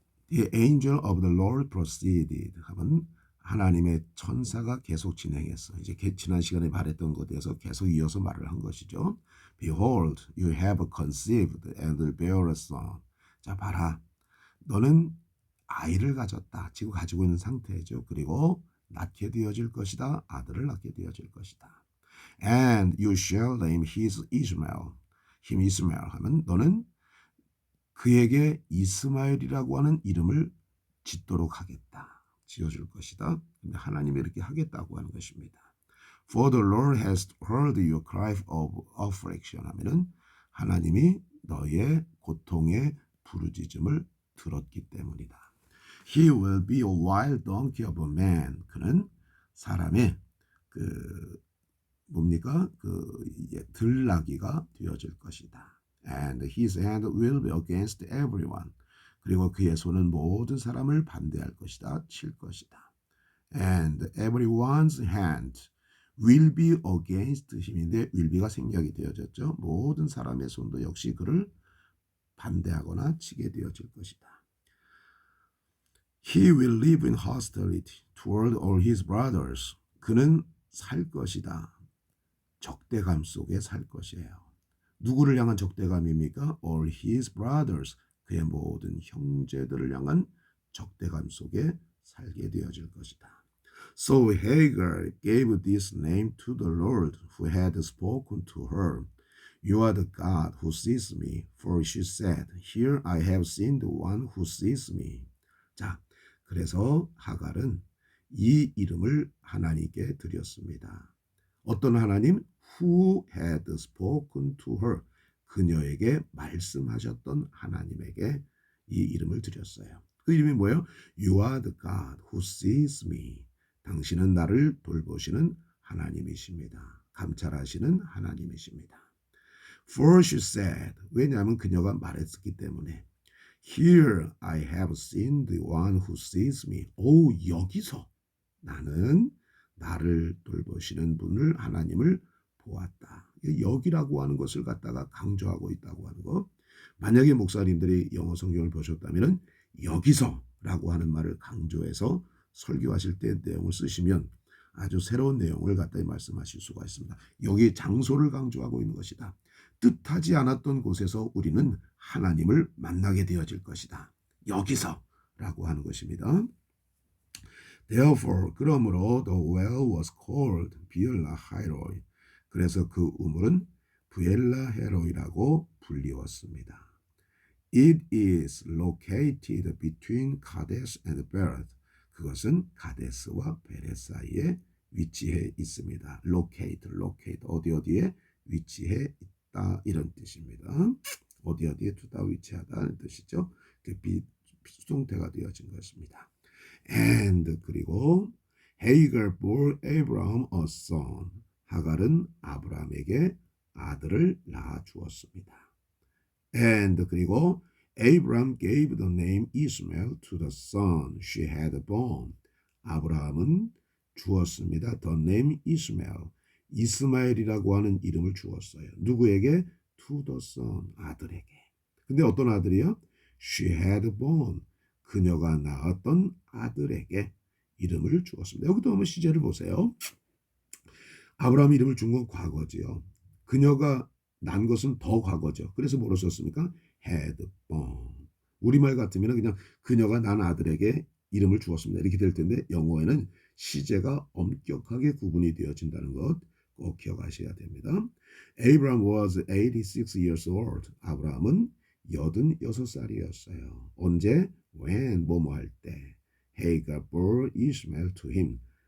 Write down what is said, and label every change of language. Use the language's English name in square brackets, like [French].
[English] The angel of the Lord proceeded [Korean] 하면 하나님의 천사가 계속 진행했어. 이제 지난 시간에 말했던 것에 대해서 계속 이어서 말을 한 것이죠. [English] Behold, you have conceived and will bear a son. [Korean] 자, 봐라. 너는 아이를 가졌다. 지금 가지고 있는 상태죠. 그리고 낳게 되어질 것이다. 아들을 낳게 되어질 것이다. [English] And you shall name his Ishmael. [Korean] 힘 이스마엘 하면 너는 그에게 이스마엘이라고 하는 이름을 짓도록 하겠다. 지어줄 것이다. 근데 하나님이 이렇게 하겠다고 하는 것입니다. [English] For the Lord has heard your cry of affliction [Korean] 하면은 하나님이 너의 고통의 부르짖음을 들었기 때문이다. [English] He will be a wild donkey of a man. [Korean] 그는 사람의 그 뭡니까? 그 들나귀가 되어질 것이다. [English] And his hand will be against everyone. [Korean] 그리고 그의 손은 모든 사람을 반대할 것이다. 칠 것이다. [English] And everyone's hand will be against him인데 will be가 [Korean] 생략이 되어졌죠. 모든 사람의 손도 역시 그를 반대하거나 치게 되어질 것이다. [English] He will live in hostility toward all his brothers. [Korean] 그는 살 것이다. 적대감 속에 살 것이에요. 누구를 향한 적대감입니까? [English] All his brothers. [Korean] 그의 모든 형제들을 향한 적대감 속에 살게 되어질 것이다. [English] So Hagar gave this name to the Lord who had spoken to her. You are the God who sees me. For she said, Here I have seen the one who sees me. [Korean] 자, 그래서 하갈은 이 이름을 하나님께 드렸습니다. 어떤 하나님? [English] Who had spoken to her. [Korean] 그녀에게 말씀하셨던 하나님에게 이 이름을 드렸어요. 그 이름이 뭐예요? [English] You are the God who sees me. [Korean] 당신은 나를 돌보시는 하나님이십니다. 감찰하시는 하나님이십니다. [English] For she said, [Korean] 왜냐하면 그녀가 말했기 때문에 [English] Here I have seen the one who sees me. [Korean] 오, 여기서 나는 나를 돌보시는 분을 하나님을 보았다. 여기라고 하는 것을 갖다가 강조하고 있다고 하는 거. 만약에 목사님들이 영어 성경을 보셨다면 여기서라고 하는 말을 강조해서 설교하실 때 내용을 쓰시면 아주 새로운 내용을 갖다 말씀하실 수가 있습니다. 여기 장소를 강조하고 있는 것이다. 뜻하지 않았던 곳에서 우리는 하나님을 만나게 되어질 것이다. 여기서라고 하는 것입니다. [English] Therefore, [Korean] 그러므로 [English] the well was called 비엘라 하이로이. [Korean] 그래서 그 우물은 비엘라 헤로이라고 불리웠습니다. It is located between Kadesh and Bered. 그것은 가데스와 베렛 사이에 위치해 있습니다. locate 어디에 위치해 있다 이런 뜻입니다. 어디에 두다 위치하다는 뜻이죠. 그 수동태가 되어진 것입니다. [English] And [Korean] 그리고 [English] Hagar bore Abraham a son. [Korean] 하갈은 아브라함에게 아들을 낳아 주었습니다. [English] And [Korean] 그리고 [English] Abraham gave the name Ishmael to the son she had born. [Korean] 아브라함은 주었습니다. [English] The name Ishmael. [Korean] 이스마엘이라고 하는 이름을 주었어요. 누구에게? [English] To the son. [Korean] 아들에게. 근데 어떤 아들이요? [English] She had born. [Korean] 그녀가 낳았던 아들에게 이름을 주었습니다. 여기도 한번 시제를 보세요. 아브라함 이름을 준 건 과거지요. 그녀가 난 것은 더 과거죠. 그래서 뭐로 썼습니까? [English] had born. [Korean] 우리말 같으면 그냥 그녀가 난 아들에게 이름을 주었습니다. 이렇게 될 텐데 영어에는 시제가 엄격하게 구분이 되어진다는 것 꼭 기억하셔야 됩니다. Abraham was 86 years old. 아브라함은 86살이었어요. 언제? When 뭐뭐 할 때. [English] Hagar bore Ishmael to him.